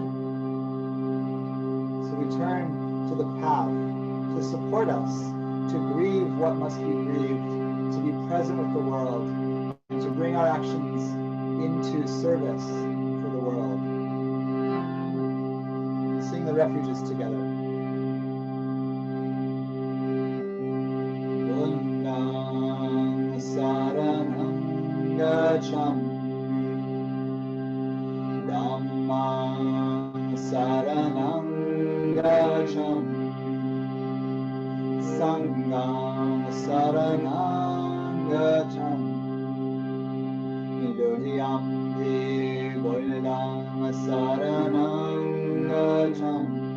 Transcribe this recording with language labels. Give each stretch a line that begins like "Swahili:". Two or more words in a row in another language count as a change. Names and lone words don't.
English: So we turn to the path to support us, to grieve what must be grieved, to be present with the world, and to bring our actions into service for the world. Sing the refuges together.
Pali: Buddhang saranam gacchami, Dhammang saranam gacchami, Sangham saranam gacchami, Nidodhyampi Buddhang saranam gacchami,